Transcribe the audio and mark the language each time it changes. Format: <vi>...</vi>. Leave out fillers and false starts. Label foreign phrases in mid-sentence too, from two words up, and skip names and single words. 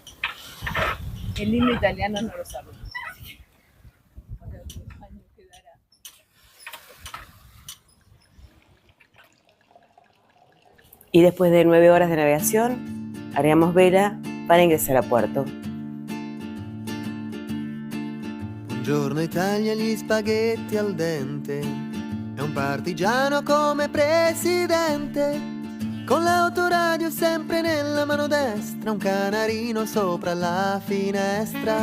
<es>El himno italiano no lo sabemos. Y después de 9 horas de navegación, haríamos vela para ingresar a puerto.</es> <it>Buongiorno Italia, gli spaghetti al dente, è un partigiano come presidente, con l'autoradio sempre nella mano destra, un canarino sopra la finestra.</it>